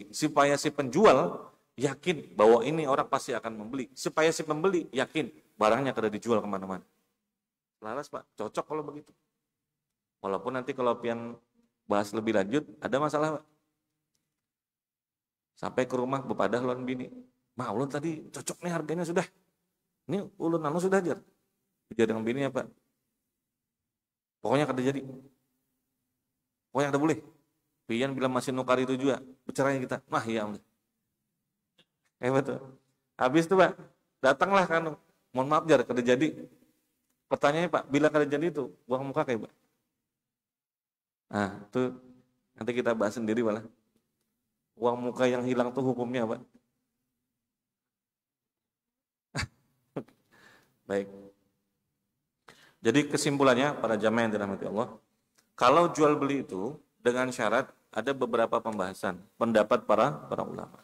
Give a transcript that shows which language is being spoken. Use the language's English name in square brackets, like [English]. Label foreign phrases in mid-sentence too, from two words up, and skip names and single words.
[Indonesian] Supaya si penjual yakin bahwa ini orang pasti akan membeli. [Banjar] Supaya si pembeli yakin barangnya kada dijual kemana-mana. Selaras Pak, cocok kalau begitu. Walaupun nanti kalau pian bahas lebih lanjut, ada masalah Pak. Sampai ke rumah bepadah lawan bini. Mah ulun tadi cocok nih harganya sudah. Ini ulun anu sudah jar. Bicara dengan bini apa? Pokoknya kada jadi. Pokoknya kada boleh. Pian bilang masih nukar itu juga. [Indonesian] Bercerai kita. Mah iya. Betul. [Banjar] Habis itu Pak, datanglah kan. Mohon maaf jar, kada jadi. Pertanyaannya Pak, bila kada jadi itu, buang muka kayak Pak. [Indonesian] Nah, itu nanti kita bahas sendiri malah. Uang muka yang hilang tuh hukumnya Pak. Baik. Jadi kesimpulannya para jamaah yang dirahmati Allah, kalau jual beli itu dengan syarat ada beberapa pembahasan pendapat para ulama.